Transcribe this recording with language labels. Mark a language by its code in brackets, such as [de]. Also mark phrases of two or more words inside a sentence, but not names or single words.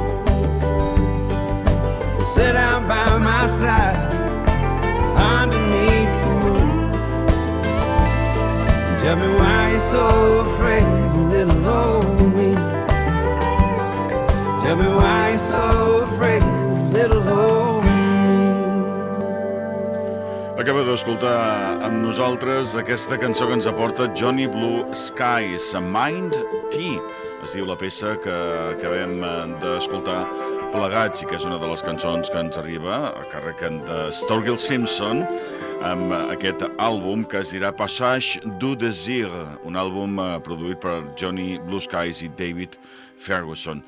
[en] Sit down by my side underneath the moon. Tell me why you're so afraid, little old me. Tell me why you're so afraid, little old me. [ca] Acaba d'escoltar amb nosaltres aquesta cançó que ens aporta Johnny Blue Skies, Mind Tea, es diu la peça que acabem d'escoltar plegats i que és una de les cançons que ens arriba a càrrec de Sturgill Simpson amb aquest àlbum que es dirà Passage du Désir, un àlbum produït per Johnny Blue Skies i David Ferguson.